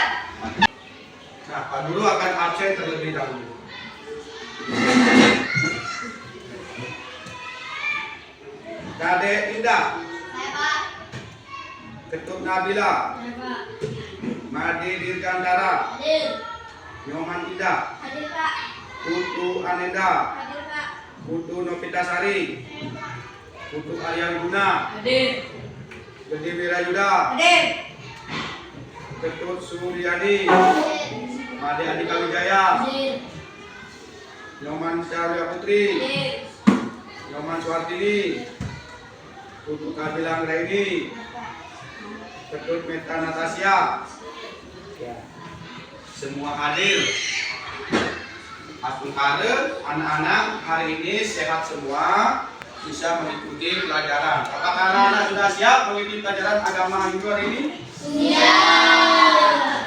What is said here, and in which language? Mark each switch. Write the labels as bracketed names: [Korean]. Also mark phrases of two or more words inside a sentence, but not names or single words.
[Indonesian] Nah, Pak Guru akan absen terlebih dahulu. Kade Indah, Saya Pak. Ketut Nabila, Saya Pak. Made Dirgantara, Hadir. Nyoman Indah, Hadir Pak. Putu Anenda, Hadir Pak. Putu Novitasari, Putu Arya Wiguna, Hadir. Gede Wirayuda, Hadir. Ketut Suryadi, Made Andika Wijaya, Hadir. Nyoman Syarya Putri, Hadir. Nyoman Suwartini, Putu Kabilang Raini, Ketut Meta Natasya. Ya. Semua hadir. Asungkare, anak-anak hari ini sehat semua, bisa mengikuti pelajaran. Apakah anak-anak sudah siap mengikuti pelajaran agama Hindu hari ini? Siap.